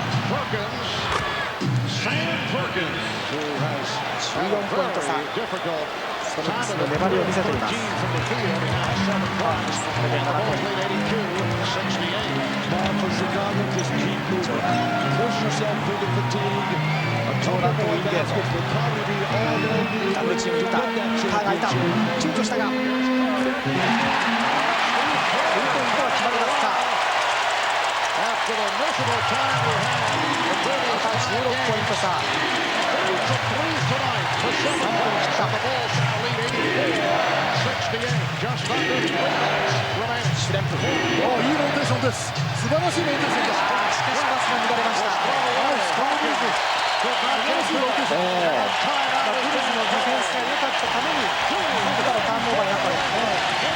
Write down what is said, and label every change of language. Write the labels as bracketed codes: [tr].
[en] Perkins, Sam Perkins, who has had a very difficult time of the [ja] 粘りを見せています。 [en] from the field. He now has 7 blocks. And the Bulls lead 82-68. For Chicago, just keep moving. Push yourself through the fatigue. [ja] ジョーダンとウィンゲート、ダブルチーム打った。カーがいた。躊躇したが、ウィントンとは決まりますか。 [en] After the miserable time we had, [ja] また16ポイント差。 [en] threes tonight for 7 points. And the Bulls now lead 84-68. Just under 3 minutes remaining. [ja] シュレンプ、いいローテーションです。素晴らしいローテーションです。しかしパスが乱れました。ブルースのディフェンスが良かったために、自らターンオーバーになったんですね。